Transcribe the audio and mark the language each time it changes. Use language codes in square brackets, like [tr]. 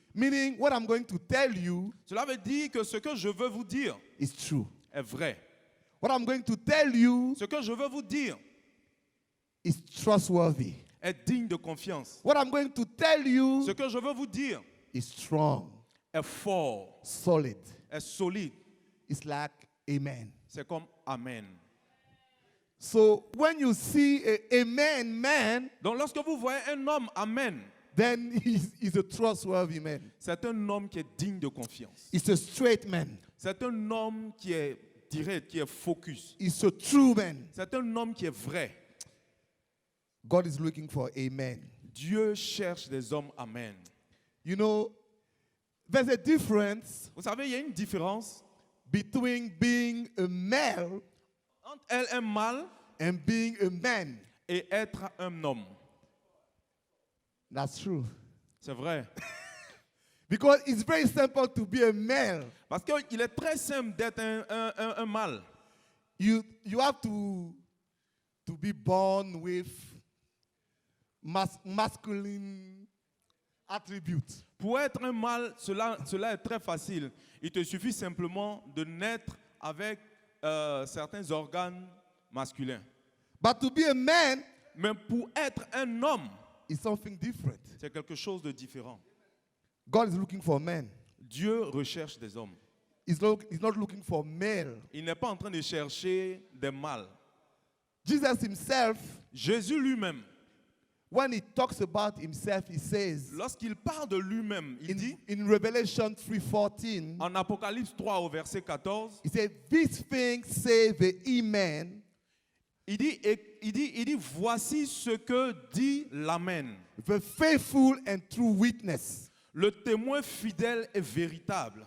[en] Meaning, what I'm going to tell you [fr] Cela veut dire que ce que je veux vous dire [en] is true. [fr] est vrai. [en] What I'm going to tell you [fr] Ce que je veux vous dire [en] is trustworthy. [fr] est digne de confiance. [en] What I'm going to tell you [fr] Ce que je veux vous dire [en] is strong, [fr] est fort, [en] solid. [fr] est solide. [en] It's like amen. [fr] C'est comme amen. [en] So when you see a amen man, [fr] Donc lorsque vous voyez un homme amen, [en] then he's a trustworthy man. [fr] c'est un homme qui est digne de confiance. [en] He's a straight man. [fr] C'est un homme qui est direct, qui est focus. [en] He's a true man. [fr] C'est un homme qui est vrai. [en] God is looking for amen. [fr] Dieu cherche des hommes amen. [en] You know, there's a difference [fr] Vous savez, il y a une différence [en] between being a male [fr] entre être un mâle [en] and being a man. [fr] et être un homme. [en] That's true. [fr] C'est vrai. [en] Because it's very simple to be a male. [fr] Parce qu'il est très simple d'être un mâle. [en] You have to be born with masculine attributes. [fr] Pour être un mâle, cela est très facile. Il te suffit simplement de naître avec certains organes masculins. [en] But to be a man [fr] Mais pour être un homme, [en] is something different. [fr] c'est quelque chose de différent. [en] God is looking for men. [fr] Dieu recherche des hommes. [en] He's not looking for male. [fr] Il n'est pas en train de chercher des mâles. [en] Jesus himself, [fr] Jésus lui-même, [en] when he talks about himself, he says [fr] lorsqu'il parle de lui-même, il dit, [en] in Revelation 3:14, [fr] en Apocalypse 3 au verset 14, [en] he said, "These things say the Amen, [fr] il dit, voici ce que dit l'Amen, [en] the faithful and true witness." [fr] le témoin fidèle et véritable.